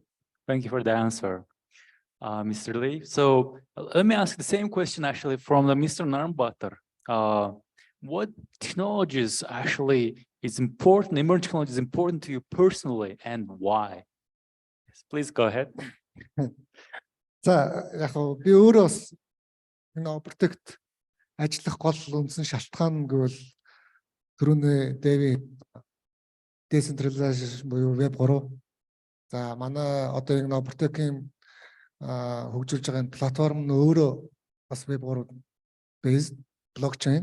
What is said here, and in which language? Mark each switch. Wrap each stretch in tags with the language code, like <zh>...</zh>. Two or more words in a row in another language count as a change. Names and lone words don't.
<en>Thank you for the answer, Mr. Lee. So let me ask the same question actually from the Mr. Narmbatar. What technologies actually is important, emerging technology is important to you personally and why? Yes, please go ahead.</en> <mn>За яг би өөрөө бас энэ объект ажиллах гол үндсэн шалтгаан гэвэл түрүүний Дэви децентрализашн буюу веб 3. За манай одоо энэ объектийн хөгжүүлж байгаа энэ платформ нь өөрөө бас веб 3 based блокчейн.</mn>